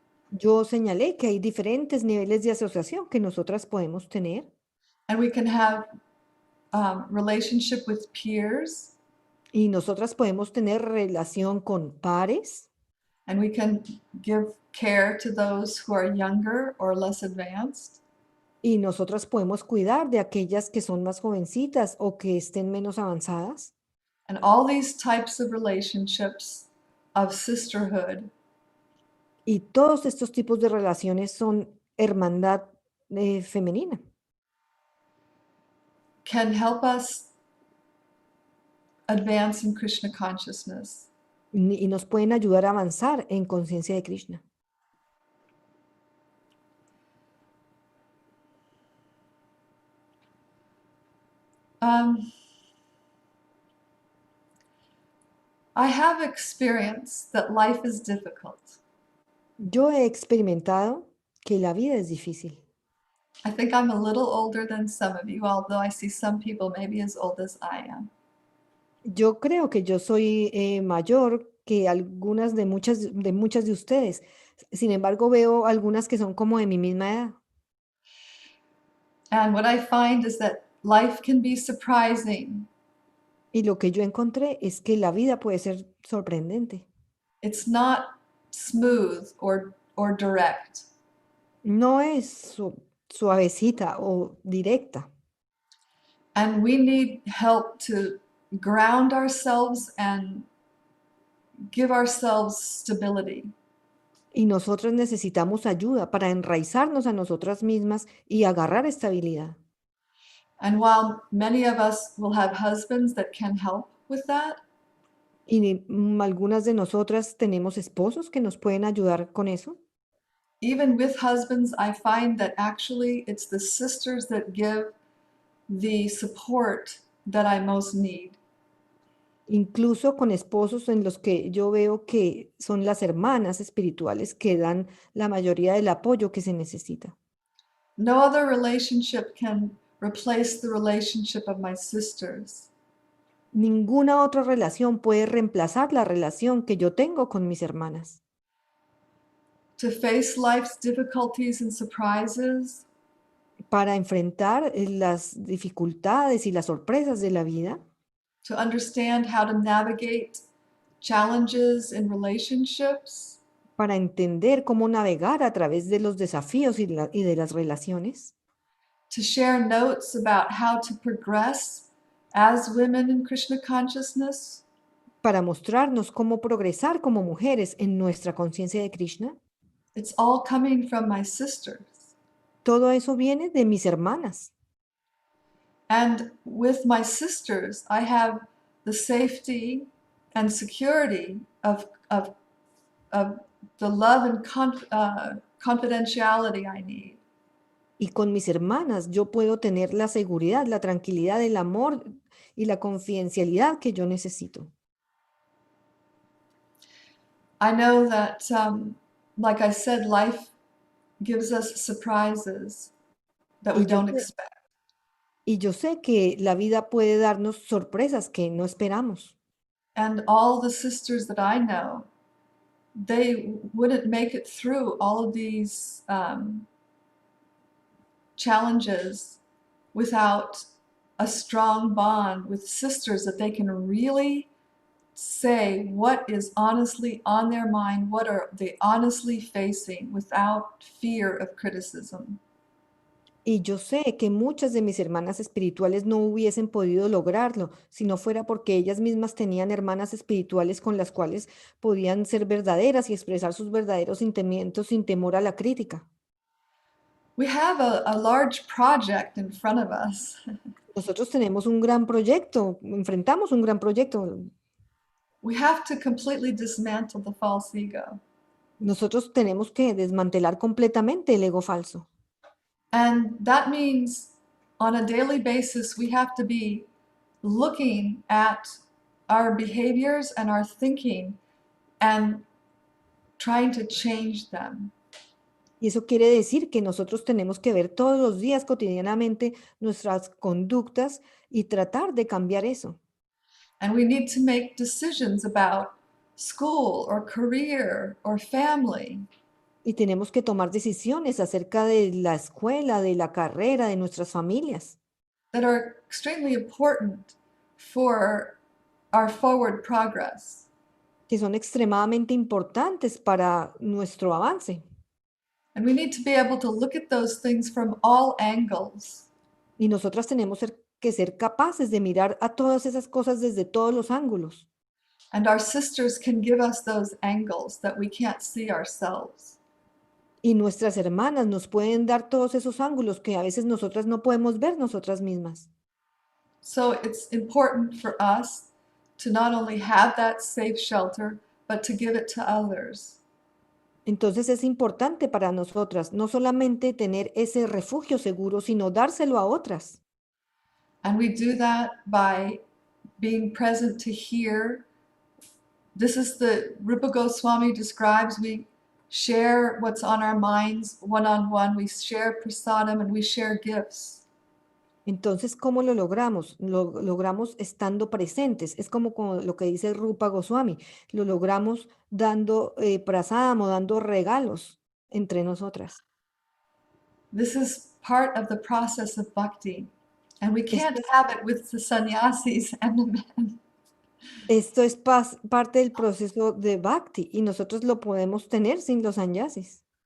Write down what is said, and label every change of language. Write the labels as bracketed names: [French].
[Spanish] Yo señalé que hay diferentes niveles de asociación que nosotras podemos tener. [English] And we can have relationship with peers. [Spanish] Y nosotras podemos tener relación con pares. [English] And we can give care to those who are younger or less advanced. [Spanish] Y nosotras podemos cuidar de aquellas que son más jovencitas o que estén menos avanzadas. [English] And all these types of relationships of sisterhood. [Spanish] Y todos estos tipos de relaciones son hermandad femenina. [English] Can help us advance in Krishna consciousness. [Spanish] Y nos pueden ayudar a avanzar en conciencia de Krishna. [English] I have experienced that life is difficult. [Spanish] Yo he experimentado que la vida es difícil. [English] I think I'm a little older than some of you, although I see some people maybe as old as I am. [Spanish] Yo creo que yo soy mayor que algunas de muchas de ustedes. Sin embargo, veo algunas que son como de mi misma edad. [English] And what I find is that life can be surprising. [Spanish] Y lo que yo encontré es que la vida puede ser sorprendente. [English] It's not smooth or or direct. [Spanish] No es suavecita o directa. [English] And we need help to ground ourselves and give ourselves stability. [Spanish] Y nosotros necesitamos ayuda para enraizarnos a nosotras mismas y agarrar estabilidad. [English] And while many of us will have husbands that can help with that, [Spanish] Y algunas de nosotras tenemos esposos que nos pueden ayudar con eso. [English] even with husbands, I find that actually it's the sisters that give the support that I most need. [Spanish] Incluso con esposos en los que yo veo que son las hermanas espirituales que dan la mayoría del apoyo que se necesita. [English] No other relationship can replace the relationship of my sisters. [Spanish] Ninguna otra relación puede reemplazar la relación que yo tengo con mis hermanas. [English] To face life's difficulties and surprises, [Spanish] Para enfrentar las dificultades y las sorpresas de la vida, [English] to understand how to navigate challenges in relationships, [Spanish] para entender cómo navegar a través de los desafíos y de las relaciones, [English] to share notes about how to progress as women in Krishna consciousness, [Spanish] para mostrarnos cómo progresar como mujeres en nuestra conciencia de Krishna. [English] it's all coming from my sisters. [Spanish] Todo eso viene de mis hermanas. [English] And with my sisters, I have the safety and security of the love and confidentiality I need. [Spanish] Y con mis hermanas yo puedo tener la seguridad, la tranquilidad, el amor y la confidencialidad que yo necesito. [English] I know that, like I said, life gives us surprises that we [Spanish] Y yo, [English] don't [Spanish] sé, [English] expect. [Spanish] y yo sé que la vida puede darnos sorpresas que no esperamos. [English] And all the sisters that I know, they wouldn't make it through all of these challenges without a strong bond with sisters that they can really say what is honestly on their mind, what are they honestly facing without fear of criticism. [Spanish] Y yo sé que muchas de mis hermanas espirituales no hubiesen podido lograrlo si no fuera porque ellas mismas tenían hermanas espirituales con las cuales podían ser verdaderas y expresar sus verdaderos sentimientos sin temor a la crítica. [English] We have a large project in front of us. [Spanish] Nosotros tenemos un gran proyecto, enfrentamos un gran proyecto. [English] We have to completely dismantle the false ego. [Spanish] Nosotros tenemos que desmantelar completamente el ego falso. [English] And that means on a daily basis, we have to be looking at our behaviors and our thinking and trying to change them. [Spanish] Y eso quiere decir que nosotros tenemos que ver todos los días cotidianamente nuestras conductas y tratar de cambiar eso. [English] And we need to make decisions about school or career or family. [Spanish] Y tenemos que tomar decisiones acerca de la escuela, de la carrera, de nuestras familias, [English] That are extremely important for our forward progress. [Spanish] que son extremadamente importantes para nuestro avance. [English] And we need to be able to look at those things from all angles. [Spanish] Y nosotras tenemos que ser capaces de mirar a todas esas cosas desde todos los ángulos. [English] And our sisters can give us those angles that we can't see ourselves. [Spanish] Y nuestras hermanas nos pueden dar todos esos ángulos que a veces nosotras no podemos ver nosotras mismas. [English] So it's important for us to not only have that safe shelter, but to give it to others. [Spanish] Entonces es importante para nosotras no solamente tener ese refugio seguro, sino dárselo a otras. [English] And we do that by being present to hear. This is the Rupa Goswami describes, we share what's on our minds one-on-one, we share prasadam and we share gifts. [Spanish] Entonces, ¿cómo lo logramos? Lo logramos estando presentes. Es como lo que dice Rupa Goswami. Lo logramos dando prasadam o dando regalos entre nosotras. [English] This is part of the process of bhakti. And we can't [Spanish] Esto, [English] have it with the sannyasis and the men. [Spanish] esto es parte del proceso de Bhakti y nosotros lo podemos tener sin los sannyasis.